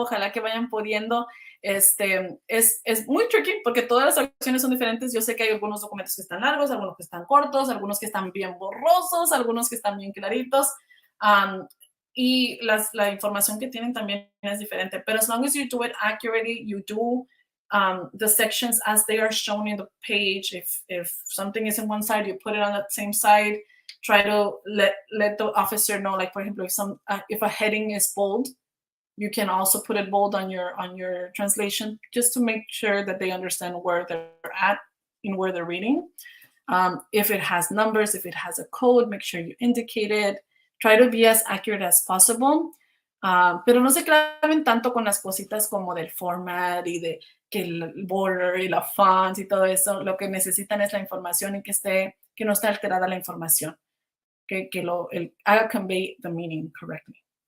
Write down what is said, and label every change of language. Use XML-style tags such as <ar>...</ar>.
<es>Ojalá que vayan pudiendo. Es muy tricky porque todas las traducciones son diferentes. Yo sé que hay algunos documentos que están largos, algunos que están cortos, algunos que están bien borrosos, algunos que están bien claritos. y la información que tienen también es diferente.</es> <en>But as long as you do it accurately, you do the sections as they are shown in the page. If something is in one side, you put it on that same side. Try to let the officer know, like, for example, if a heading is bold, you can also put it bold on your translation, just to make sure that they understand where they're at and where they're reading. If it has numbers, if it has a code, make sure you indicate it. Try to be as accurate as possible.</en> <es>Pero no se claven tanto con las cositas como del format y de que el border y la fonts y todo eso. Lo que necesitan es la información y que no esté alterada la información. Que haga</es> <en>convey the meaning correctly.</en>